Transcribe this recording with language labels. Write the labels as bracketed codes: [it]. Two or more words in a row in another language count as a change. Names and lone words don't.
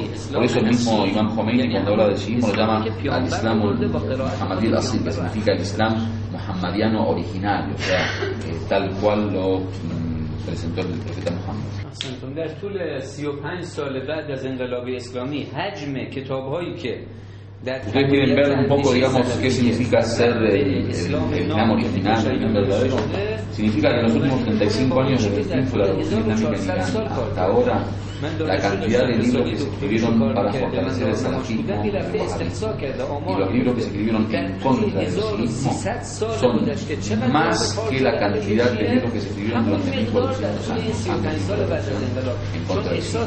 [es] Por eso el mismo Imam Khomeini, cuando habla del chiismo, lo llama [ar] الإسلام المحمدي الأصيل, [es] que significa el Islam muhammadiano originario, o sea, tal cual lo presentó el profeta Muhammad. [fa] در طول 35 سال بعد از انقلاب اسلامی حجم کتاب‌هایی که [es] Ustedes quieren ver un poco, digamos, qué significa ser el Islam original, el Islam verdadero. Significa que en los últimos 35 años desde el triunfo de la Revolución Islámica en Irán hasta ahora, la cantidad de libros que se escribieron para fortalecer el salafismo y los libros que se escribieron en contra del chiismo son más que la cantidad de libros que se escribieron durante 1400 años en contra del chiismo.